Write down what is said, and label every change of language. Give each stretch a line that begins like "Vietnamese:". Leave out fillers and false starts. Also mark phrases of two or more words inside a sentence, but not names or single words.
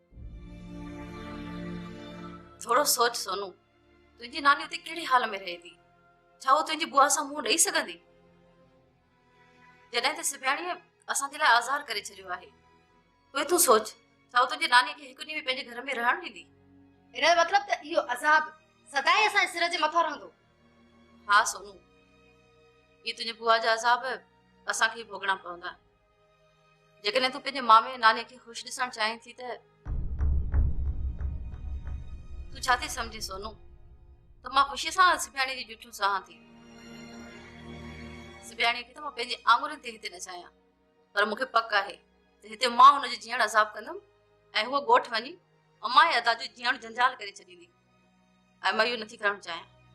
Sindhi: थोड़ो सोच सोनू तुंहिंजी नानी उते कहिड़े हाल में रहे थी, छा उहो तुंहिंजी बुआ सां मुंहुं ॾेई सघंदी। जॾहिं त सिबियाणीअ असांजे लाइ आज़ार करे छॾियो आहे, पोइ तूं सोच छा उहो तुंहिंजी नानीअ खे हिकु ॾींहुं बि पंहिंजे घर में रहण ॾींदी। इन जो मतिलब त इहो अज़ाब सदाई असांजे सिर जे मथां रहंदो। हा सोनू ये तुझे बुआ जा अज़ाब असांखे ही भोगणा पवंदा। जेकॾहिं तूं पंहिंजे मामे नानी खे ख़ुशि ॾिसणु चाहीं थी त तूं छा थी सम्झी सोनू त मां ख़ुशीअ सां सिबियाणी जी ॾिठियूं सहां थी। सिबियाणीअ खे त मां पंहिंजे आङुरनि ते हिते न चाहियां, पर मूंखे पक आहे त हिते मां हुनजो जीअण अज़ाब कंदमि ऐं हूअ ॻोठ वञी अम्मा ऐं अदा जो जीअण जंजाल करे छॾींदी ऐं मां इहो नथी करणु चाहियां।